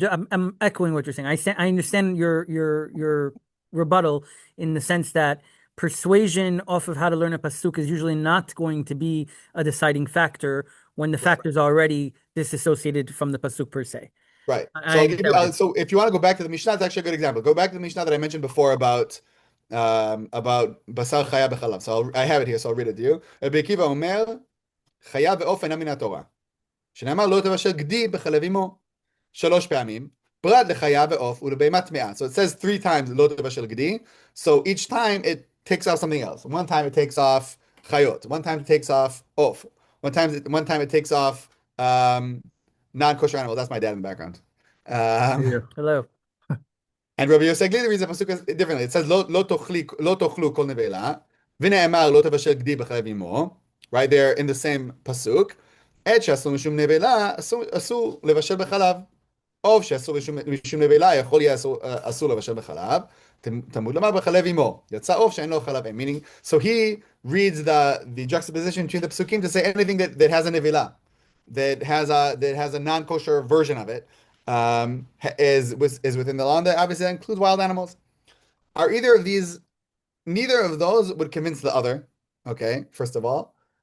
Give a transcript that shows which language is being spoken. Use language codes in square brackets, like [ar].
[en] I'm echoing what you're saying. I understand your rebuttal in the sense that persuasion off of how to learn a pasuk is usually not going to be a deciding factor when the factor is already disassociated from the pasuk per se. Right. I So I'll give understand you, what you're so if you want to go back to the Mishnah, it's actually a good example. Go back to the Mishnah that I mentioned before about basar chaya b'chalav. So I have it here, so I'll read it to you. [he] Rabbi Akiva omer, chaya ve'of eina min haTorah. שנאמר לא תבשל גדי בחלב אמו. 3 פעמים. פרט לחיה ועוף ולבהמה טמאה. [en] So it says 3 times [he] לא תבשל גדי. [en] So each time it takes off something else. One time it takes off chayot. One time it takes off off. One time it takes off non-kosher animal. That's my dad in the background. Hello. And Rabbi Yosef Glili reads the pasuk differently. It says [he] לא תאכלו כל נבלה ונאמר לא תבשל גדי בחלב אמו. [en] Right there in the same pasuk. [he] עד שאסור משום נבלה, אסור לבשל בחלב. עוף שאסור משום נבלה, יכול יהיה אסור לבשל בחלב. תלמוד לומר בחלב אמו. יצא עוף שאין לו חלב אם. [en] Meaning, so he reads the juxtaposition between the psukim to say anything that has a nevela, that has a non-kosher version of it, is within the law, and that obviously includes wild animals. Are either of these, neither of those would convince the other, okay, first of all.